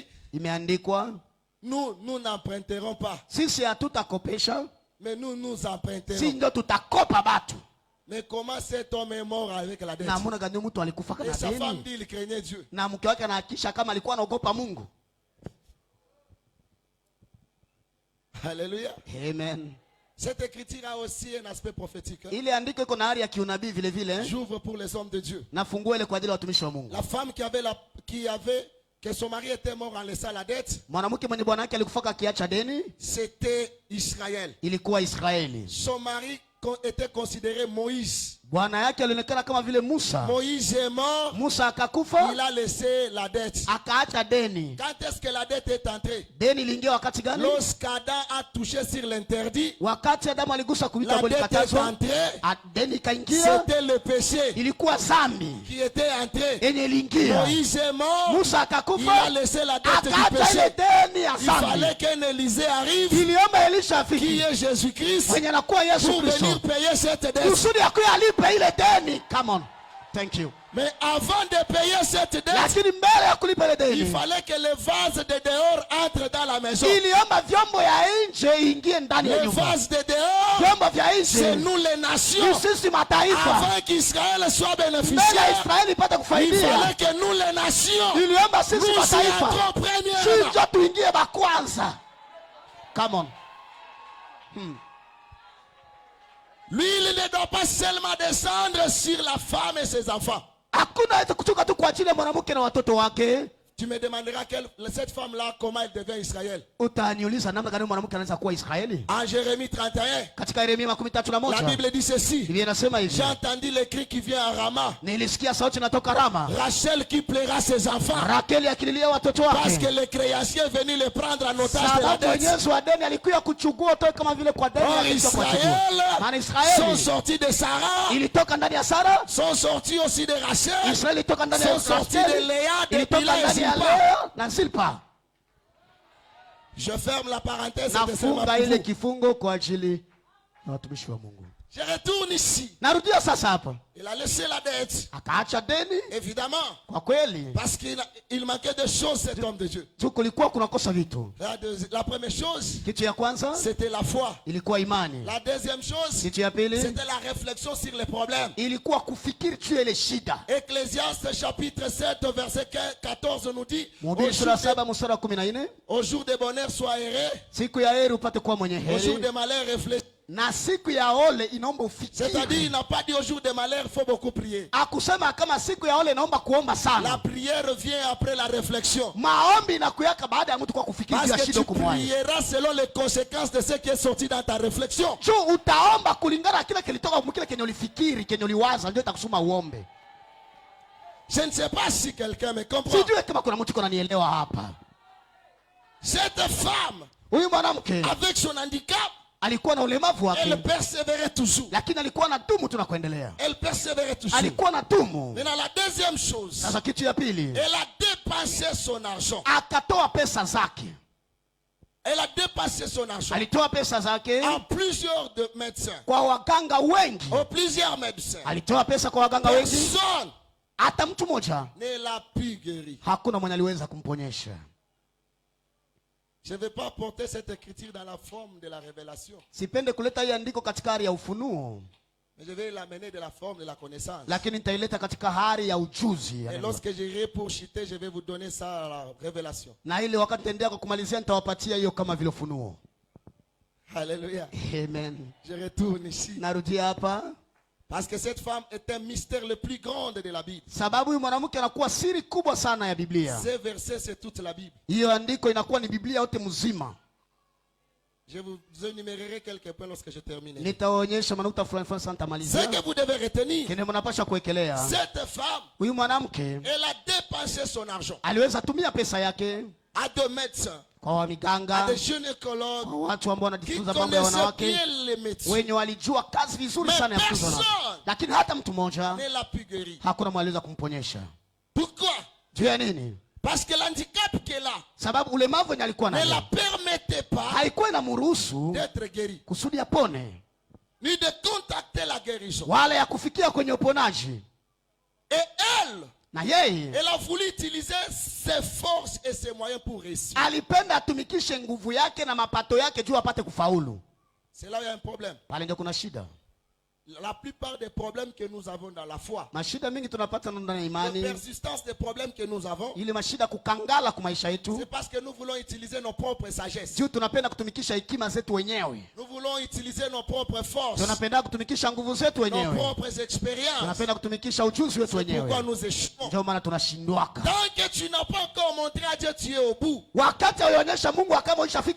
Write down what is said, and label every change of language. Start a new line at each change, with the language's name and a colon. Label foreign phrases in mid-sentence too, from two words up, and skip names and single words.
Swahili: Imeandikwa,
French: nous n'emprunterons pas,
Swahili: sisi hatutakopesha,
French: mais nous
Swahili: si
French: emprunterons.
Swahili: ndio tutakopa batu.
French: Mais comment cet homme est mort avec la dette?
Swahili: Na mbona gani mtu alikufa
French: Et
Swahili: na
French: sa femme
Swahili: deni?
French: dit il craignait Dieu.
Swahili: Na mke wake anahakisha kama alikuwa anaogopa Mungu. Alléluia. Amen.
French: Cette écriture a aussi un aspect prophétique.
Swahili: Ile andiko iko na hali ya kiunabii vile vile.
French: J'ouvre pour les hommes de Dieu.
Swahili: Nafungua ile kwa ajili ya watumishi wa Mungu.
French: La femme que son mari était mort en laissant la dette,
Swahili: Mwanamke mwenye bwana wake alikufa akiacha deni,
French: c'était Israël.
Swahili: ilikuwa Israeli.
French: Son mari était considéré Moïse.
Swahili: Bwana yake alionekana kama vile Musa.
French: Moïse est mort,
Swahili: Musa akakufa,
French: il a laissé la dette.
Swahili: akaacha deni.
French: Quand est-ce que la dette est entrée?
Swahili: Deni iliingia wakati gani?
French: Lorsqu'Adam a touché sur l'interdit,
Swahili: Wakati Adamu aligusa kuita
French: la
Swahili: kwa
French: dette est
Swahili: likatazwa,
French: entrée.
Swahili: deni ikaingia,
French: C'était le péché
Swahili: ilikuwa zambi
French: qui était entré.
Swahili: yenye iliingia.
French: Moïse est mort,
Swahili: Musa
French: il a
Swahili: akakufa,
French: laissé la dette du
Swahili: akaacha ile
French: péché.
Swahili: deni ya
French: Il fallait
Swahili: zambi.
French: qu'un Élisée arrive,
Swahili: Iliomba Elisha
French: qui
Swahili: afiki
French: est Jésus-Christ,
Swahili: mwenye anakuwa Yesu
French: pour venir
Swahili: Kristo
French: payer cette dette.
Swahili: kusudi akuye alipe ile deni.
English: Come on, thank you.
French: Mais avant de payer cette dette,
Swahili: Lakini mbele ya kulipa ile
French: il
Swahili: deni,
French: fallait que le vase de dehors entre dans la maison.
Swahili: iliomba vyombo ya nje ingie ndani ya
French: Le
Swahili: nyumba.
French: vase de dehors,
Swahili: Vyombo vya
French: c'est
Swahili: nje
French: nous les
Swahili: ni
French: nations.
Swahili: sisi mataifa.
French: Avant qu'Israël soit
Swahili: Mbele ya
French: bénéficiaire,
Swahili: Israeli ipate
French: il
Swahili: kufaidia,
French: fallait que nous les nations,
Swahili: iliomba
French: nous
Swahili: sisi
French: y
Swahili: mataifa
French: entrons premièrement.
Swahili: sisi tuingie bakwanza.
English: Come on.
French: Lui, il ne doit pas seulement descendre sur la femme et ses enfants.
Swahili: Hakuna hata kutoka tu kwa ajili ya mwanamke na watoto wake.
French: Tu me demanderas cette femme-là, comment elle devient Israël.
Swahili: Utaniuliza namna gani mwanamke anaweza kuwa Israeli?
French: En Jérémie 31,
Swahili: Katika Yeremia
French: la
Swahili: 31,
French: Bible dit ceci.
Swahili: Biblia inasema hivi,
French: J'ai entendu le cri qui vient à Rama.
Swahili: nilisikia sauti inatoka Rama,
French: Rachel qui plaira ses enfants.
Swahili: Rakeli akililia watoto
French: Parce que
Swahili: wake,
French: le créancier est venu le prendre en otage de la
Swahili: sababu
French: dette.
Swahili: mwenyezi wa deni alikuja kuchukua toka kama vile kwa deni
French: Or,
Swahili: alikuja kuchukua. Maana
French: Israël sont
Swahili: Israeli
French: sortis de Sarah,
Swahili: ilitoka ndani ya Sara,
French: sont sortis aussi de Rachel,
Swahili: Israeli ilitoka ndani ya
French: sont sortis de
Swahili: Rakeli,
French: Léa, de
Swahili: ilitoka
French: Bila et
Swahili: ndani ya
French: Zilpa.
Swahili: Lea na Zilpa.
French: Je ferme la parenthèse. c'était seulement
Swahili: Nafunga
French: pour
Swahili: ile
French: vous.
Swahili: kifungo kwa ajili ya watumishi wa Mungu.
French: Je retourne ici.
Swahili: Narudia sasa hapa,
French: Il a laissé la dette,
Swahili: akaacha deni.
French: évidemment,
Swahili: Kwa kweli
French: parce qu'il manquait de choses, cet homme de Dieu.
Swahili: tu kulikuwa kunakosa vitu.
French: La première chose,
Swahili: Kitu ya kwanza
French: c'était la foi.
Swahili: ilikuwa imani.
French: La deuxième chose,
Swahili: Kitu ya pili
French: c'était la réflexion sur les problèmes.
Swahili: ilikuwa kufikiri juu ya ile shida.
French: Ecclésiaste chapitre 7, verset 14 nous dit,
Swahili: Mhubiri sura 7 mstari wa 14,
French: au jour de bonheur, sois heureux.
Swahili: siku ya heri upate kuwa mwenye
French: Au jour
Swahili: heri,
French: de malheur, réfléchis.
Swahili: na siku ya ole inaomba
French: C'est-à-dire,
Swahili: ufikiri.
French: il n'a pas dit au jour de malheur, il faut beaucoup prier.
Swahili: Akusema kama siku ya ole inaomba kuomba
French: La
Swahili: sana.
French: prière vient après la réflexion.
Swahili: Maombi inakuyaka baada ya mtu kwa kufikiri juu
French: Parce
Swahili: ya
French: que
Swahili: shida
French: tu
Swahili: kumwai.
French: prieras selon les conséquences de ce qui est sorti dans ta réflexion.
Swahili: Juu utaomba kulingana na kile kilitoka kile kenye ulifikiri, kenye uliwaza, ndio itakusuma uombe.
French: Je ne sais pas si quelqu'un me comprend.
Swahili: Sijui kama kuna mtu kunanielewa hapa.
French: Cette femme,
Swahili: Huyu mwanamke
French: avec son handicap,
Swahili: alikuwa na ulemavu
French: elle
Swahili: wake,
French: persévérait toujours.
Swahili: lakini alikuwa na dumu tu na kuendelea.
French: Elle persévérait toujours.
Swahili: Alikuwa na dumu.
French: Maintenant, la deuxième chose,
Swahili: Sasa kitu ya pili,
French: elle a dépensé son argent.
Swahili: akatoa pesa zake.
French: Elle a dépassé son argent
Swahili: Alitoa pesa zake
French: à plusieurs de médecins.
Swahili: kwa waganga wengi.
French: Plusieurs médecins.
Swahili: Alitoa pesa kwa waganga wengi,
French: Personne
Swahili: hata mtu mmoja
French: ne l'a pu guérir.
Swahili: hakuna mwenye aliweza kumponyesha.
French: Je ne vais pas porter cette écriture dans la forme de la révélation,
Swahili: Sipende kuleta hii andiko katika hali ya ufunuo,
French: mais je vais l'amener de la forme de la connaissance.
Swahili: lakini nitaileta katika hali ya ujuzi ya
French: Et
Swahili: neno.
French: lorsque j'irai pour chuter, je vais vous donner ça à la révélation.
Swahili: Na ile wakati nitaendelea kwa kumalizia nitawapatia hiyo kama vile ufunuo. Alléluia. Amen.
French: Je retourne ici.
Swahili: Narudia hapa
French: Parce que cette femme est un mystère le plus grand de la Bible.
Swahili: sababu huyu mwanamke anakuwa siri kubwa sana ya Biblia.
French: Ces versets, c'est toute la Bible.
Swahili: Hiyo andiko inakuwa ni Biblia yote mzima.
French: Je vous énumérerai quelques points lorsque je termine.
Swahili: Nitaonyesha manukuta fulani fulani sana
French: Ce
Swahili: tamalizia.
French: que vous devez retenir,
Swahili: Kile mnapaswa kuwekelea.
French: cette femme,
Swahili: Huyu mwanamke
French: elle a dépensé son argent
Swahili: aliweza tumia pesa yake
French: à des médecins,
Swahili: kwa
French: à
Swahili: wamiganga,
French: des gynécologues
Swahili: kwa watu ambao
French: qui
Swahili: wanajifunza mambo ya
French: connaissaient
Swahili: wanawake,
French: bien les médecins.
Swahili: wenye walijua kazi vizuri
French: Mais
Swahili: sana ya kutunza
French: personne
Swahili: wanawake, lakini hata mtu mmoja
French: ne l'a pu guérir.
Swahili: hakuna mwaliweza kumponyesha.
French: Pourquoi?
Swahili: Juu ya nini?
French: Parce que l'handicap qui est là
Swahili: sababu ulemavu wenye alikuwa
French: ne
Swahili: nayo
French: la permettait pas
Swahili: haikuwa inamruhusu
French: d'être guéri,
Swahili: kusudi apone
French: ni de contacter la guérison.
Swahili: wala ya kufikia kwenye uponaji.
French: Et elle,
Swahili: Na yeye
French: elle a voulu utiliser ses forces et ses moyens pour réussir.
Swahili: alipenda atumikishe nguvu yake na mapato yake juu apate kufaulu.
French: C'est là où il y a un problème.
Swahili: Pale ndio kuna shida.
French: La plupart des problèmes que nous avons dans la foi,
Swahili: Mashida mingi tunapata ndani ya
French: la
Swahili: imani,
French: persistance des problèmes que nous avons,
Swahili: ile mashida kukangala kwa maisha yetu,
French: c'est parce que nous voulons utiliser nos propres sagesses.
Swahili: juu tunapenda kutumikisha hekima zetu wenyewe,
French: Nous voulons utiliser nos propres forces,
Swahili: tunapenda kutumikisha nguvu zetu
French: nos
Swahili: wenyewe,
French: propres expériences.
Swahili: tunapenda kutumikisha ujuzi wetu
French: Pourquoi
Swahili: wenyewe,
French: nous échouons?
Swahili: ndio maana tunashindwaka.
French: Tant que tu n'as pas encore montré à Dieu, tu es au bout.
Swahili: Wakati alionyesha Mungu kama ulishafika